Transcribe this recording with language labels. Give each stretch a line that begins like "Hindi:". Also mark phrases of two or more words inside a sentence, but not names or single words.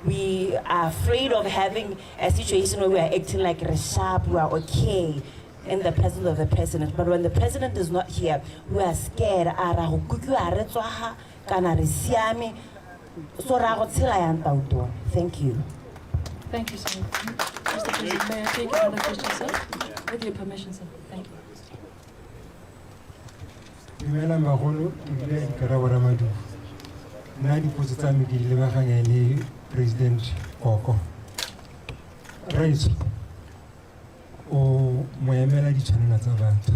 English: we are afraid of having a situation where we are acting like we're sharp, we are okay in the presence of the president. But when the president is not here, we are scared. Thank you. Thank you, sir. Mr. President, may I take another question, sir? With your permission, sir. Thank you.
Tswana: Dumelang bagolo, ebile Karabo Ramadu. Nna dipotso tsa me ke di lebaganya le President Boko. Raitso, o moemela ditshwanelo tsa batho.